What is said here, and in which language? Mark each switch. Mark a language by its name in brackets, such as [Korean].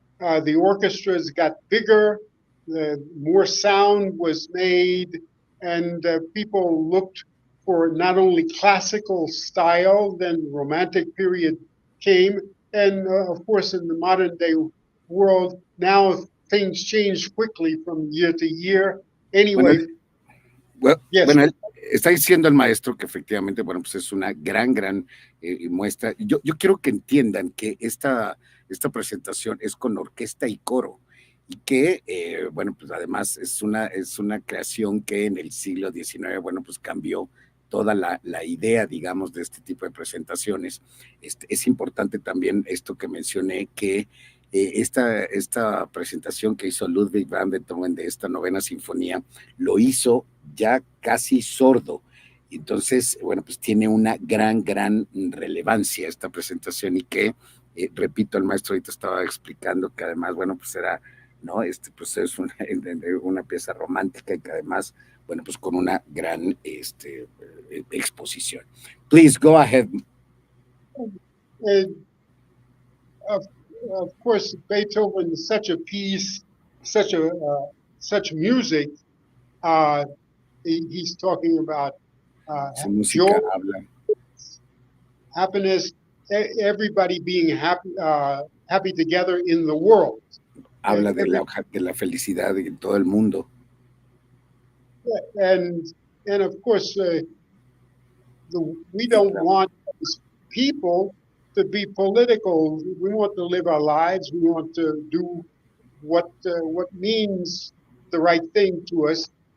[English] The orchestras got bigger, more sound was made, and people looked for not only classical style, then romantic period came. And of course, in the modern day world, now things change quickly from year to year. Anyway. [Spanish] Bueno, está diciendo el maestro que efectivamente, bueno, pues es una gran muestra. Yo quiero que entiendan que esta presentación es con orquesta y coro. Y que, bueno, pues además es una creación que en el siglo XIX, bueno, pues cambió toda la idea, digamos, de este tipo de presentaciones. Es importante también esto que mencioné, que esta presentación que hizo Ludwig van Beethoven de esta novena sinfonía, lo hizo ya casi sordo. Entonces, bueno, pues tiene una gran relevancia esta presentación y que, repito, el maestro ahorita estaba explicando que además, bueno, pues era, ¿no? Pues es una pieza romántica y que además, bueno, pues con una gran exposición. [English] Please, go ahead. Of course, Beethoven is such a piece, such music. He's talking about [Spanish] Su música habla. [English] happiness, everybody being happy together in the world. [Spanish] Habla de la felicidad en todo el mundo. [English] And of course, we don't want people to be political. We want to live our lives. We want to do what means the right thing to us.